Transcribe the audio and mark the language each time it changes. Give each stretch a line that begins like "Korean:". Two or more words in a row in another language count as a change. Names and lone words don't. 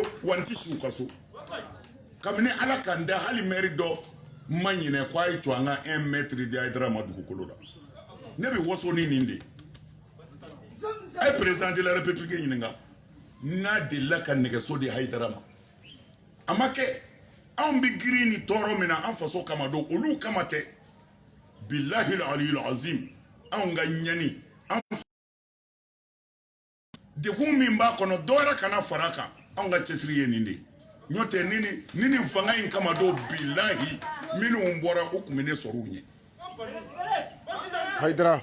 Bambara: wa n ti si u ka so kabini ala k'an da hali maire dɔ ma ɲinɛ ko a ye to an ka 1 mètre di Haidara ma dugukolo la ne bɛ waso ni nin de a ye
French: président de la république
Bambara: ɲininka n'a delila ka nɛgɛso di Haidara ma a ma kɛ anw bɛ girin ni tɔɔrɔ min na an faso kama don olu kama tɛ
Arabic: بالله العلي العظيم
Bambara: anw ka ɲani an dekun min b'a kɔnɔ dɔ wɛrɛ kana fara kan anw ka cɛsiri ye nin de n'o tɛ ni nin fanga in kama don billahi minnu bɔra o tun bɛ ne sɔrɔ u ɲɛ Haidara